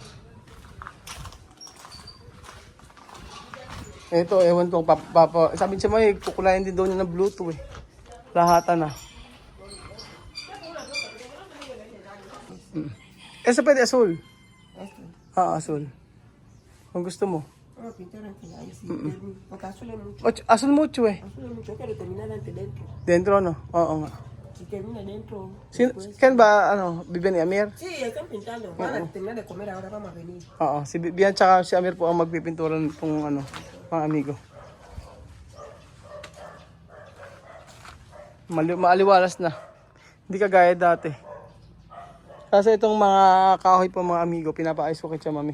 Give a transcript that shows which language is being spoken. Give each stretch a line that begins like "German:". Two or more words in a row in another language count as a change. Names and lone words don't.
Filipino: Ito, ewan ko, sabi siya may kukulayan din daw niya ng Bluetooth eh. Lahatan na. Esa pwede asul. Asul. Kung gusto mo.
Spanish: Ah, pintaran que hay, sí. Porque azul hay mucho.
Filipino: Asul mucho eh.
Spanish: Azul hay mucho, pero terminar antes dentro. Dentro no?
Filipino: Oo nga.
Spanish: Si termina dentro.
Filipino: Kan ba, ano, Bibian ni Amir?
Spanish: Sí, están pintando. Van a terminar de comer, ahora vamos a venir.
Filipino: Oo, si Bibian tsaka si Amir po ang magpipintura nitong ano, mga amigo. Maaliwalas na. Hindi kagaya dati. Kasi itong mga kahoy po mga amigo, pinapaayos ko kay Tia Mami.